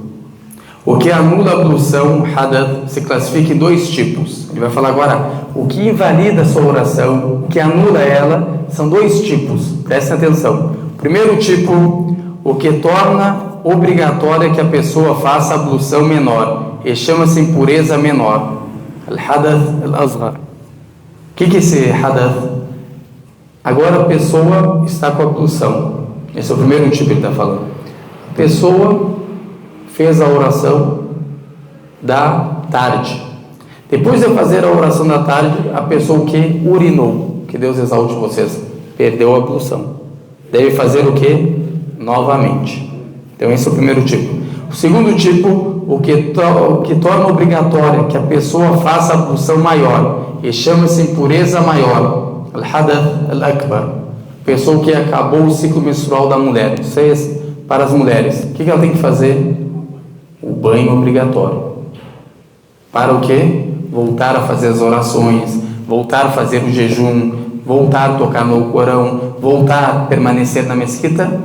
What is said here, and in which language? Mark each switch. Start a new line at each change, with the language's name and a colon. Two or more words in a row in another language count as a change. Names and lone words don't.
Portuguese: O que anula a ablução, hadath, se classifica em 2 tipos. Ele vai falar agora, o que invalida a sua oração, o que anula ela, são 2 tipos. Prestem atenção. Primeiro tipo, o que torna obrigatória que a pessoa faça a ablução menor, e chama-se impureza menor.
Arabic: الحدث الأصغر.
Portuguese: O que é esse hadath? Agora a pessoa está com a ablução. Esse é o primeiro tipo que ele está falando. A pessoa fez a oração da tarde. Depois de fazer a oração da tarde, a pessoa que urinou, que Deus exalte vocês, perdeu a ablução. Deve fazer o que? Novamente. Então esse é o primeiro tipo. O segundo tipo, o que torna obrigatória que a pessoa faça a ablução maior, e chama-se impureza maior.
Arabic: الحدث الأكبر.
Portuguese: Pessoa que acabou o ciclo menstrual da mulher. Isso é para as mulheres. O que ela tem que fazer? O banho obrigatório. Para o quê? Voltar a fazer as orações, voltar a fazer o jejum, voltar a tocar no Corão, voltar a permanecer na mesquita.